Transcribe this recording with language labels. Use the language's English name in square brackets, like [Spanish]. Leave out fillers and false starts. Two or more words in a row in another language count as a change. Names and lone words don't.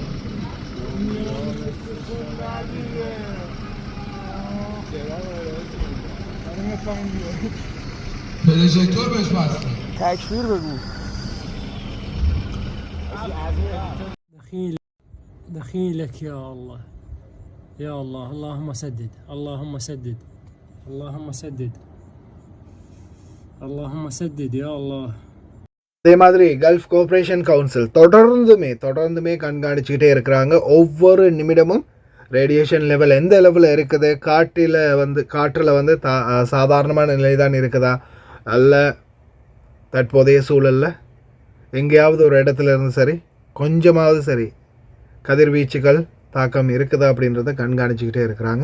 [Turkish] Projektör beş bastı. [Persian] تکبیر بگو. [Arabic] دخيلك يا الله يا الله اللهم سدد اللهم سدد اللهم سدد اللهم سدد يا الله. [Tamil] அதே மாதிரி கல்ஃப் கோஆப்ரேஷன் கவுன்சில் தொடர்ந்துமே கண்காணிச்சுக்கிட்டே இருக்கிறாங்க. ஒவ்வொரு நிமிடமும் [English] radiation level [Tamil] எந்த லெவலில் இருக்குது, காற்றில் வந்து சாதாரணமான நிலை தான் இருக்குதா, அல்ல தற்போதைய சூழலில் எங்கேயாவது ஒரு இடத்துல இருந்து சரி கொஞ்சமாவது சரி கதிர்வீச்சுகள் தாக்கம் இருக்குதா அப்படின்றத கண்காணிச்சுக்கிட்டே இருக்கிறாங்க.